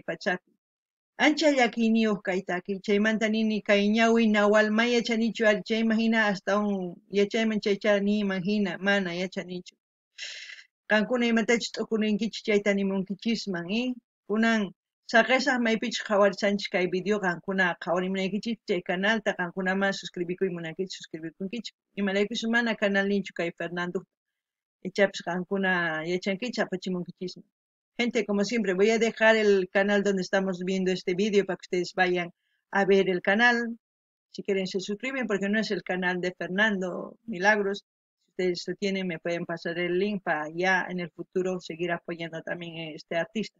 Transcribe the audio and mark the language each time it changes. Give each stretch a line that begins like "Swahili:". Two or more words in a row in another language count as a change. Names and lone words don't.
Quechua: pachapi ancha llakiniyuq kaytaki chaymanta nini kay ñawi nawal may yachanichu ari chayman hina astawan yachayman chaycha niman hina mana yachanichu qankuna imatachus t'ukurinkichik chayta nimunkichisman kunan saqesaq maypichus qhawarishanchik kay video qankuna qhawarimunaykichik chay canalta qankunaman suscribikuy munankichik suscribikunkichik imaraykuchus mana canal ninchu kay Fernando Echaps Cancuna y Echanquicha, Pachimonquichismo.
Spanish: Gente, como siempre, voy a dejar el canal donde estamos viendo este vídeo para que ustedes vayan a ver el canal. Si quieren se suscriben porque no es el canal de Fernando Milagros. Si ustedes lo tienen, me pueden pasar el link para ya en el futuro seguir apoyando también a este artista.